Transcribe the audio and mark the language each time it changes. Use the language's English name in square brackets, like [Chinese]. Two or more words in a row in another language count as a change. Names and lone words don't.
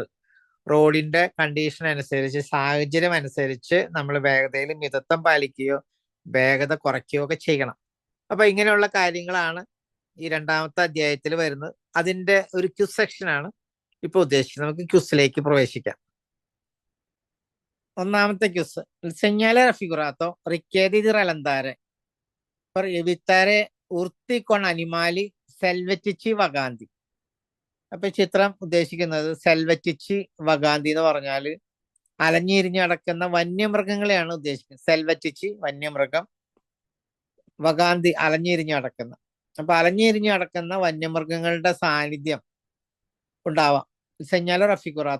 [Malayalam] റോഡിന്റെ കണ്ടീഷൻ അനുസരിച്ച്, സാഹചര്യം അനുസരിച്ച് നമ്മൾ വേഗതയിൽ മിതത്വം പാലിക്കുകയോ വേഗത കുറയ്ക്കുകയോ ഒക്കെ ചെയ്യണം. അപ്പൊ ഇങ്ങനെയുള്ള കാര്യങ്ങളാണ് ഈ രണ്ടാമത്തെ അധ്യായത്തിൽ വരുന്നത്. അതിന്റെ ഒരു ക്വിസ് സെക്ഷനാണ് ഇപ്പൊ ഉദ്ദേശിക്കുന്നത്. നമുക്ക് ക്വിസിലേക്ക് പ്രവേശിക്കാം. ഒന്നാമത്തെ ക്വിസ്, [Italian] segnale raffigurato richiede di rallentare per evitare urti con animali selvatici vaganti. [Malayalam] അപ്പൊ ചിത്രം ഉദ്ദേശിക്കുന്നത് [Italian] selvatici vaganti [Malayalam] എന്ന് പറഞ്ഞാല് അലഞ്ഞിരിഞ്ഞ് നടക്കുന്ന വന്യമൃഗങ്ങളെയാണ് ഉദ്ദേശിക്കുന്നത്. സെൽവറ്റിച്ചി വന്യമൃഗം, വഗാന്തി അലഞ്ഞിരിഞ്ഞ് നടക്കുന്ന. അപ്പൊ അലഞ്ഞിരിഞ്ഞ് നടക്കുന്ന വന്യമൃഗങ്ങളുടെ സാന്നിധ്യം ഉണ്ടാവാം [Italian] segnale raffigurato.